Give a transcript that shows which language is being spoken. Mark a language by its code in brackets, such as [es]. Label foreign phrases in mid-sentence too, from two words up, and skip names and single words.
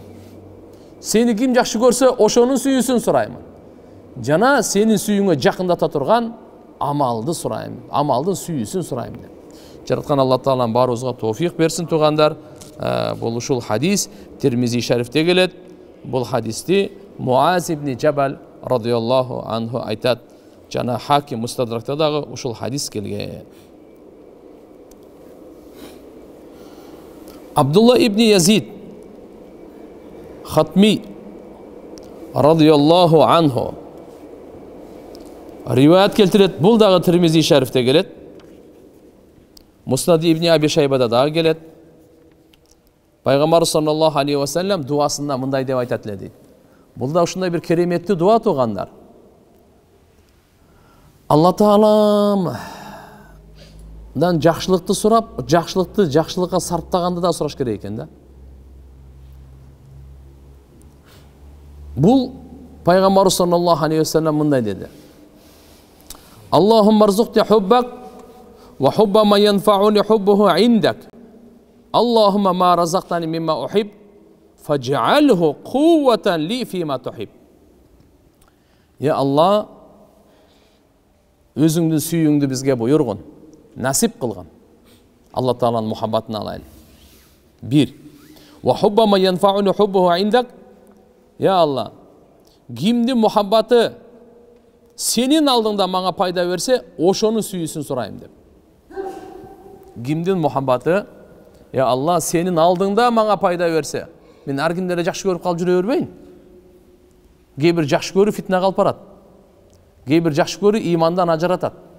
[ky] Сени ким жакшы көрсө, ошонун сүйүүсүн сураймын. Жана сенин сүйүүңө жакындата турган амалды сураймын, амалдын сүйүүсүн сураймын деп. Жараткан Алла Таалам баарыбызга тоофик берсин тугандар. Бул ушул хадис Тирмизи шарифте келет. Бул хадисти Муаз ибн Джабал [ar] رضي الله عنه [ky] айтат. Жана Хаким Мустадракта дагы ушул хадис келген. Абдулла ибн Язид Хатми [ar] رضي الله عنه [ky] риваят келтирет. Бул дагы Тирмизи шарифте келет. Муснад ибн Аби Шайбада дагы келет. Пайгамбар [ar] صلى الله عليه وسلم [ky] дуасында мындай деп айтат эле дейт. Бул да ушундай бир кереметти дуа тугандар. Алла Таалам дан жакшылыкты сурап, жакшылыкка сарптаганды да сураш керек экен да. Бул Пайгамбарыбыз [ar] صلى الله عليه وسلم [ky] мындай деди: [ar] اللهم ارزقني حبك وحب ما ينفعني حبه عندك. اللهم ما رزقتني مما أحب فاجعله قوة لي فيما تحب. [ky] Я Алла, өзүңдүн сүйүүңдү бизге буйргун, насип кылгын. Алла Тааланын мухаббатын алайлы. Bir. [ar] وحب ما ينفعني حبه عندك. [ky] Я Алла, кимдин мухаббаты сенин алдыңда мага пайда берсе, ошонун сүйүүсүн сурайм деп. Кимдин мухаббаты, я Алла, сенин алдыңда мага пайда берсе, мен ар кимдерди жакшы көрүп калып жүрө бербейин. Кээ бир жакшы көрүү фитнага алып барат. Кээ бир жакшы көрүү имандан ажыратат.